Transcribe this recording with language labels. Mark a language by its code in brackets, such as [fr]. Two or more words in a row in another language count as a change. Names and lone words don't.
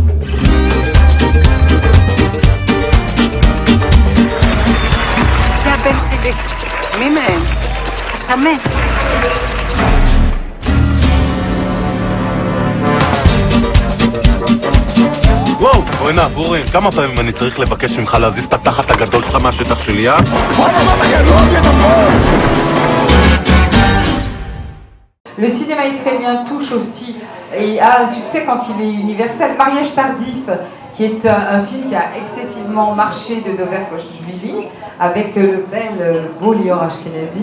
[he] זה הבן שלי. מי מהם? השמן. וואו, בוא'נה, בורין, כמה פעמים אני צריך לבקש ממך להזיז את התחת הגדול שלך מהשטח שלי, אה? [fr] Le cinéma israélien touche aussi et a un succès quand il est universel. Mariage tardif, qui est un film qui a excessivement marché de Dover Koshvili, avec le bel beau Lior Ashkenazi.